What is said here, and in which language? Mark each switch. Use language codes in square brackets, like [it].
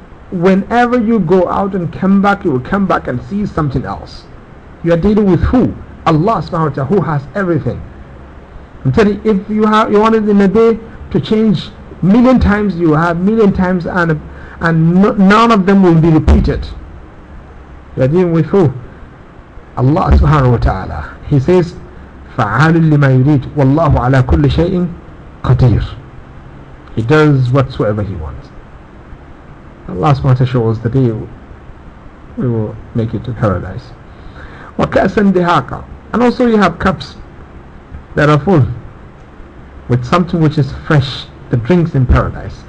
[en] Whenever you go out and come back, you will come back and see something else. You are dealing with who? Allah subhanahu wa ta'ala, who has everything. I'm telling you, if you wanted in a day to change million times, you have million times, and none of them will be repeated. You are dealing with who? Allah subhanahu wa ta'ala. [ar] He says, فَعَالٍ لِمَا يُرِيدُ وَاللَّهُ عَلَى كُلِّ شَيْءٍ قَدِيرٌ. [en] He does whatsoever he wants. Allah subhanahu wa ta'ala shows the day we will make it to paradise. [ar] وَكَأْسًا دِهَاقًا. [en] And also you have cups that are full with something which is fresh, the drinks in paradise.